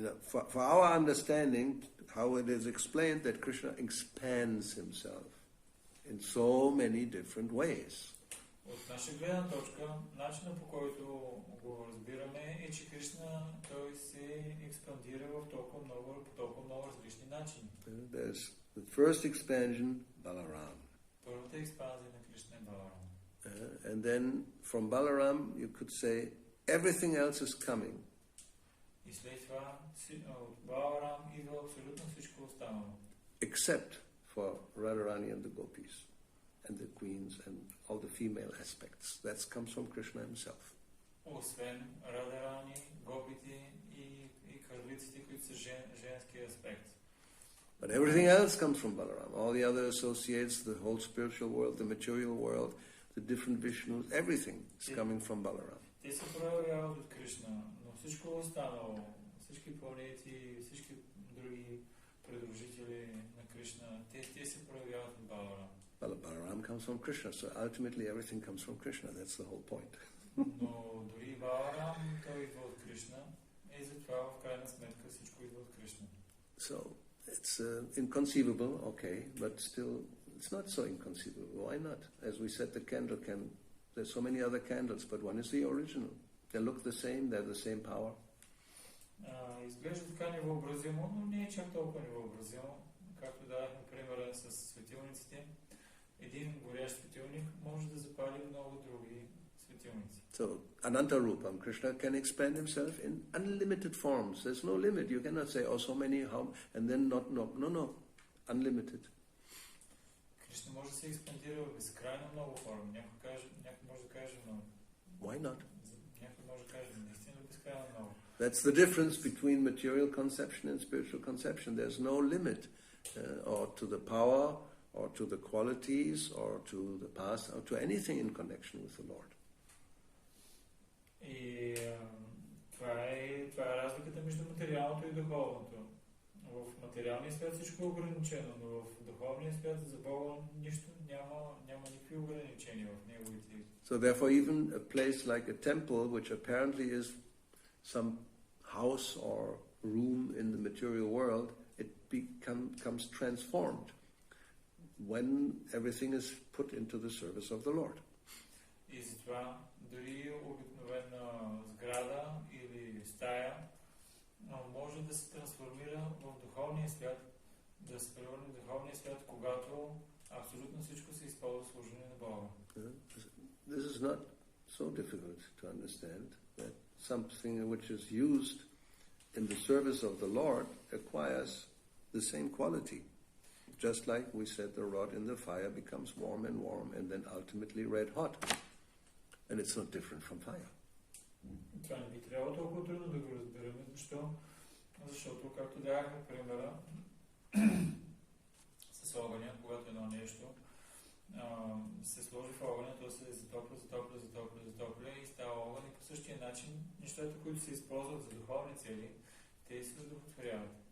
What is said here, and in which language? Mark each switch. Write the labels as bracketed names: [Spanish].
[English] For our understanding, how it is explained that Krishna expands himself in so many different ways. [Bulgarian] От наша гледна точка, начинът по който го разбираме е, че Кришна той се експандира по толкова много различни начини. [English] There's the first expansion, Balaram. [Bulgarian] Първата експанзия на Кришна е Баларам. [English] And then from Balaram you could say everything else is coming. [Bulgarian] И след това от Баларам идва абсолютно всичко останало. [English] Except for Radharani and the gopis and the queens and all the female aspects. That comes from Krishna himself. [Bulgarian] Освен Радharani, гопите и кралиците, които са женски аспект. [English] But everything else comes from Balaram. All the other associates, the whole spiritual world, the material world, the different Vishnus, everything is coming from Balaram. [Bulgarian] Те се проявяват от Кришна, но всичко останало, всички планети, всички други придружители на Кришна, те се проявяват от Баларам. [English] Well, Balaram comes from Krishna, so ultimately everything comes from Krishna. That's the whole point. [Bulgarian] Но дори Баларам, той идва от Кришна, и затова в крайна сметка всичко идва от Кришна. [English] So, it's inconceivable, okay, but still, it's not so inconceivable. Why not? As we said, the candle can, there's so many other candles, but one is the original. They look the same, they're the same power. [Bulgarian] Изглежда така невъобразимо, но не е чак толкова невъобразимо. Както дадахме примера с светилниците, един горящ светилник може да запали много други светилници. [English] So, Anantarupam, Krishna can expand himself in unlimited forms. There's no limit. You cannot say, oh, so many, how, and then not, no, unlimited. [Bulgarian] Кришна може да се експандира в безкрайно много форми. Някой може да каже, но... [English] Why not? [Bulgarian] Някой може да каже, наистина безкрайно много. [English] That's the difference between material conception and spiritual conception. There's no limit or to the power or to the qualities or to the past or to anything in connection with the Lord. [Bulgarian] И това е разликата между материалното и духовното. В материалния свят всичко е ограничено, но в духовния свят за Бога нищо няма никакви ограничения в неговите. [English] So therefore even a place like a temple, which apparently is some house or room in the material world, it becomes transformed when everything is put into the service of the Lord. [Bulgarian] И затова дори обикновена сграда или стая може да се трансформира в духовния свят, да се превърне в духовния свят, когато абсолютно всичко се използва в служение на Бога. [English] This is not so difficult to understand, that something which is used in the service of the Lord acquires the same quality. Just like we said, the rod in the fire becomes warm and then ultimately red hot. And it's not different from fire. [Bulgarian] Това не би трябвало толкова трудно да го разбираме. Защо? Защото, както давахме примера с огъня, когато едно нещо се сложи в огъня, то се затопля и става огън и по същия начин нещата, които се използват за духовни цели, те се удовлетворяват.